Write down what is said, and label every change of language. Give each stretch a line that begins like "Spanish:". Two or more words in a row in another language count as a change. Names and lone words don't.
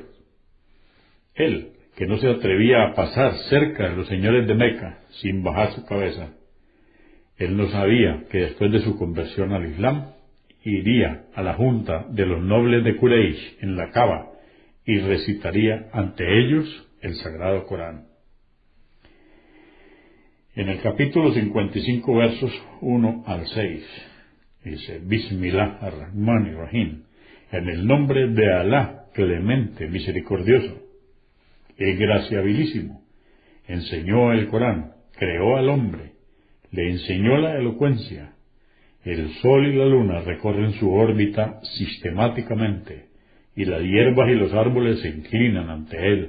Spanish: Él, que no se atrevía a pasar cerca de los señores de Meca sin bajar su cabeza, él no sabía que después de su conversión al Islam, iría a la junta de los nobles de Quraysh en la Kaaba y recitaría ante ellos el Sagrado Corán. En el capítulo 55, versos 1 al 6, Dice,
Arabic: بسم الله الرحمن الرحيم,
Spanish: en el nombre de Alá, clemente, misericordioso, graciabilísimo. Enseñó el Corán, creó al hombre, le enseñó la elocuencia. El sol y la luna recorren su órbita sistemáticamente, y las hierbas y los árboles se inclinan ante él.